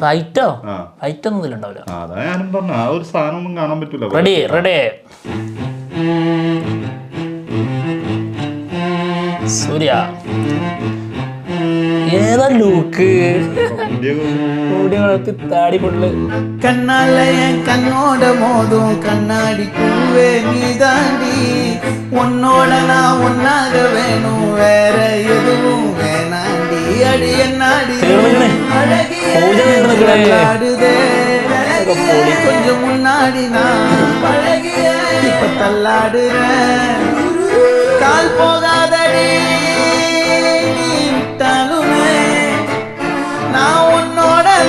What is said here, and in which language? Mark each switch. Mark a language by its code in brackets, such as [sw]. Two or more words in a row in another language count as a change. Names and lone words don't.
[ml] ഫൈറ്റ് ഒന്നും ഇതിലുണ്ടാവില്ല. അതാ ഞാനും പറഞ്ഞ ആ ഒരു സാധനം ഒന്നും കാണാൻ പറ്റൂല. റെഡി സൂര്യ ഏതാ ലൂക്ക് താടി പൊള്ളു. [ta] கண்ணாலய கண்ணோட மோதும் கண்ணாடி பூவே நீ தாண்டி உன்னோட நான் ஒன்னாக வேணும் வேற எதுவும் வேணாண்டி அடி என்னாடி அழகியாடுதே கொஞ்சம் முன்னாடி நான் பழகிய இப்ப தள்ளாடுறேன் கால் போகாதடி நீ விட்டாலுமே நான் உன்னோட